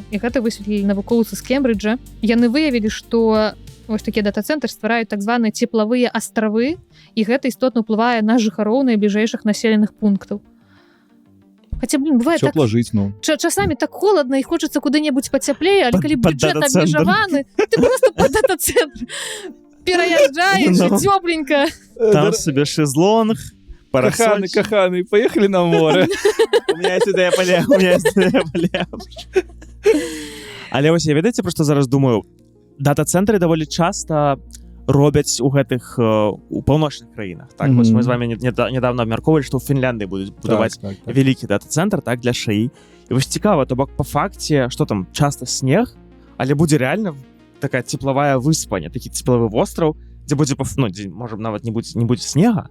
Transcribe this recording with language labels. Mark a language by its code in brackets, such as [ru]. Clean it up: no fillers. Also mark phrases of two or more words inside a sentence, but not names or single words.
[be] І гэта высветлілі навукоўцы з Кембриджа. Яны выявілі, што вось такія дата-цэнтры ствараюць так званыя цеплавыя астравы, і гэта істотна ўплывае на жыхароў найбліжэйшых населеных пунктаў. Хаця, бывае так... Цёпла жыць, ну. Часамі так холадна, і хочацца куды-небудзь пацяплее, але калі бюджэт абмежаваны, ты просто пад дата-цэнтр пераязджаеш, цёпленька. Там сабе шезлонг, парасольчик. Каханы, [ru] поехали на море. У меня есть идея поле. [be] Але вось я, ведаеце, просто зараз думаю, дата-цэнтры даволі часта робяць у гэтых у паўночных краінах. Так, вось мы з [ru] вами недавно [be] абмяркоўвалі, што ў Фінляндыі будуць будаваць вялікі дата-цэнтр, так, для ШАІ. І вось цікава, то бок па факце, што там часта снег, але будзе рэальна такая цеплавая выспа, не такі цеплавы востраў, дзе будзе, можа, нават не будзе снега.